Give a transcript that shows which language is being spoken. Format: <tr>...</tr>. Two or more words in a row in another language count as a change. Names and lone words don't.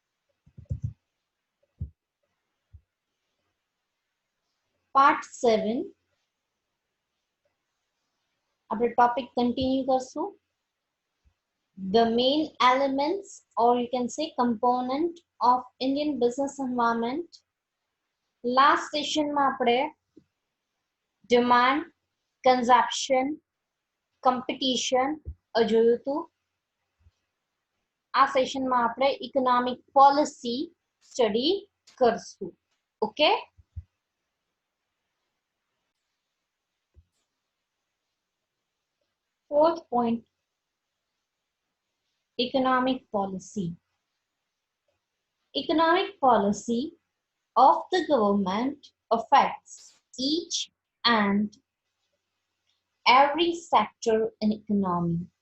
<en>Part 7.</en> <gu>આપણે</gu> <en>topic continue</en> <gu>કરશું.</gu> <en>The main elements or you can say component of Indian business environment. Last session</en> <gu>માં આપણે</gu> <en>demand, consumption, competition</en> <gu>જોયું હતું. આ સેશનમાં આપણે</gu> <en>economic policy study</en> <gu>કરશું. Okay?</gu> <en>Fourth point, economic policy. Economic policy of the government affects each and every sector in economy.</en>